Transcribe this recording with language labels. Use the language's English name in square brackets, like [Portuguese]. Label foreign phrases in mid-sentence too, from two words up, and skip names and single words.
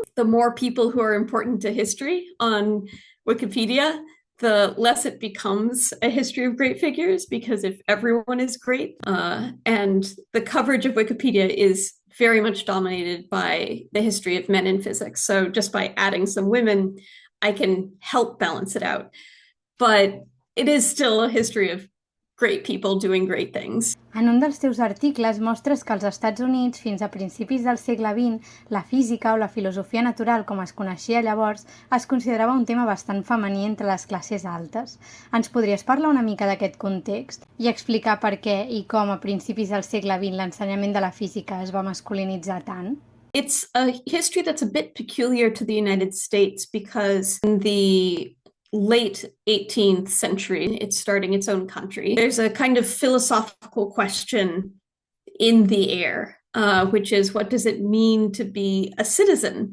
[English] The more people who are important to history on Wikipedia, the less it becomes a history of great figures, because if everyone is great, and the coverage of Wikipedia is very much dominated by the history of men in physics. So just by adding some women, I can help balance it out. But it is still a history of great people doing great things. [Catalan] En un dels teus articles mostres que als Estats Units, fins a principis del segle XX, la física o la filosofia natural, com es coneixia llavors, es considerava un tema bastant femení entre les classes altes. Ens podries parlar una mica d'aquest context i explicar per què i com a principis del segle XX l'ensenyament de la física es va masculinitzar tant? [English] It's a history that's a bit peculiar to the United States, because in the late 18th century, it's starting its own country. There's a kind of philosophical question in the air, which is, what does it mean to be a citizen?